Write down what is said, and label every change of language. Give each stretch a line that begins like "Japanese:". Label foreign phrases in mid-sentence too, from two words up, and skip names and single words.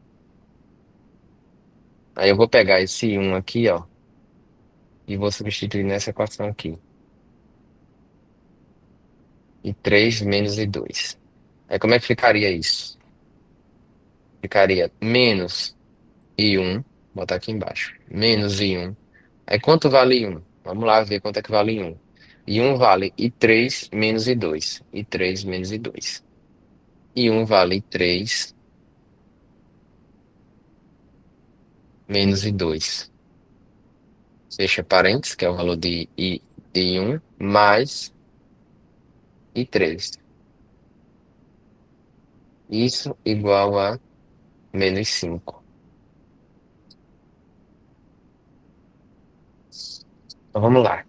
Portuguese: Aí eu vou pegar esse I1 aqui, ó, e vou substituir nessa equação aqui. I3 menos I2. Aí como é que ficaria isso? Ficaria menos I1, botar aqui embaixo, menos I1. Aí quanto vale I1? Vamos lá ver quanto é que vale I1. I1 vale I3 menos I2. I3 menos I2. I1 vale I3 menos I2. Fecha parênteses, que é o valor de I1, mais I3. Isso igual a menos 5. Então vamos lá.